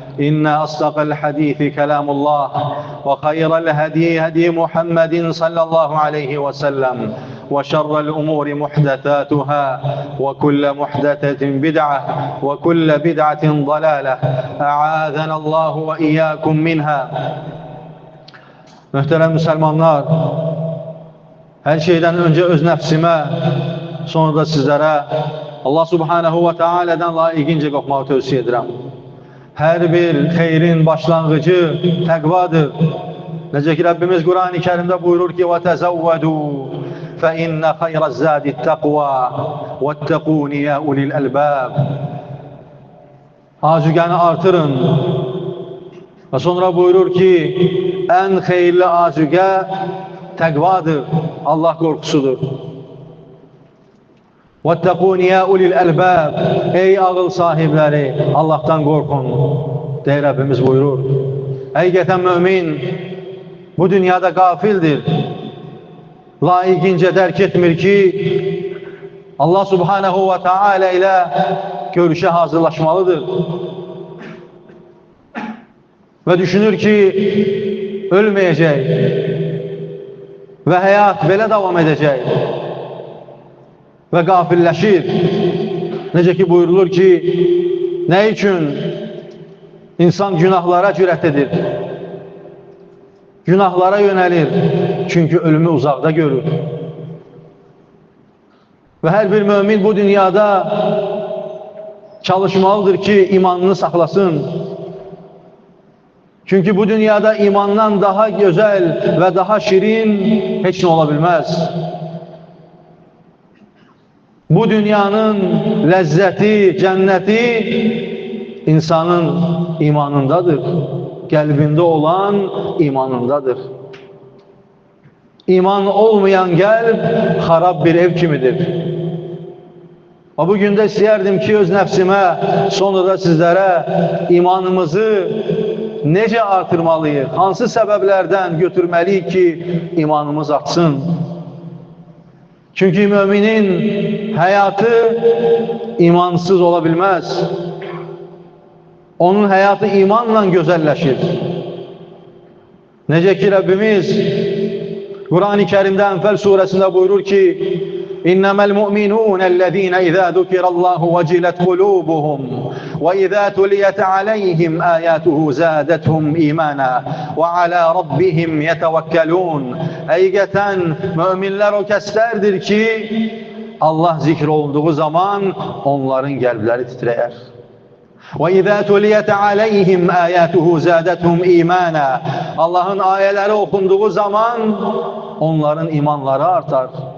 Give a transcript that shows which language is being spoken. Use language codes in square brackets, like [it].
[ar] إن أصدق الحديث كلام الله، وخير الهدي هدي محمد صلى الله عليه وسلم، وشر الأمور محدثاتها، وكل محدثة بدعة، وكل بدعة ضلالة، أعاذنا الله وإياكم منها. [az] Möhtərəm müsəlmanlar, hər şeydən öncə öz nəfsimə, sonra da sizlərə Allah subhanahu və teala'dan layiqincə qorxmağı tövsiyə edirəm. Hər bir xeyrin başlanğıcı təqvadır. Necə ki Rəbbimiz Qur'an-ı Kərimdə buyurur ki: [ar] وَتَزَوَّدُوا فَإِنَّ خَيْرَ الزَّادِ التَّقْوَى وَاتَّقُونِ يَا أُولِي الْأَلْبَابِ. [az] Azüqəni artırın. Və sonra buyurur ki, ən xeyirli azüqə təqvadır, Allah qorxusudur. [ar] وَاتَّقُونِ يَا أُولِي الْأَلْبَابِ. [az] Ey ağıl sahibləri, Allahdan qorxun, deyə Rəbbimiz buyurur. Həqiqətən mömin bu dünyada qafildir. Layiqincə dərk etmir ki, Allah subhanahu və teala ilə görüşə hazırlaşmalıdır. Və düşünür ki, ölməyəcək və həyat belə davam edəcək və qafilləşir. Necə ki buyurulur ki, nə üçün insan günahlara cürət edir? Günahlara yönəlir, çünki ölümü uzaqda görür. Və hər bir mömin bu dünyada çalışmalıdır ki, imanını saxlasın. Çünki bu dünyada imandan daha gözəl və daha şirin heç nə ola bilməz. Bu dünyanın ləzzəti, cənnəti insanın imanındadır. Qəlbində olan imanındadır. İman olmayan qəlb xarab bir ev kimidir. Bugün də istəyərdim ki, öz nəfsimə, sonra da sizlərə imanımızı necə artırmalıyıq, hansı səbəblərdən götürməliyik ki, imanımız artsın. Çünki müminin həyatı imansız ola bilməz. Onun həyatı imanla gözəlləşir. Necə ki Rəbbimiz Qur'an-ı Kərimdə Ənfəl surəsində buyurur ki, [ar] إنما المؤمنون الذين إذا ذكر الله وجلت قلوبهم وإذا تليت عليهم آياته زادتهم إيمانا وعلى ربهم يتوكلون. [az] Həqiqətən müminlər o kəslərdir ki, Allah zikr olunduğu zaman onların qəlbləri titrəyər. [ar] وَإِذَا تُلِيَتْ عَلَيْهِمْ آيَاتُهُ زَادَتْهُمْ إِيمَانًا. [az] Allahın ayələri oxunduğu zaman onların imanları artar.